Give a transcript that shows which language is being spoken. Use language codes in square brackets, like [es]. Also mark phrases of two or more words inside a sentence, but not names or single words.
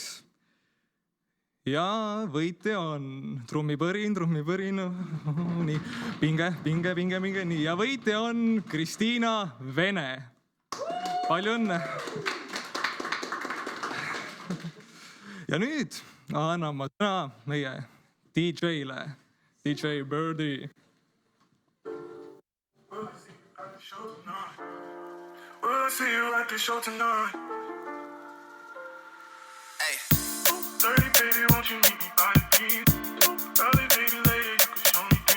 [et] Ja võitja on trummipõrin. Nii, pinge. Nii, ja võitja on Kristiina Vene. Palju õnne. Ja nüüd annan ma sõna meie DJ-le, DJ Birdie. [en] Will I see you at the show tonight? Hey. 30, baby, won't you meet me by the keys? Early, baby, later, you can show me things.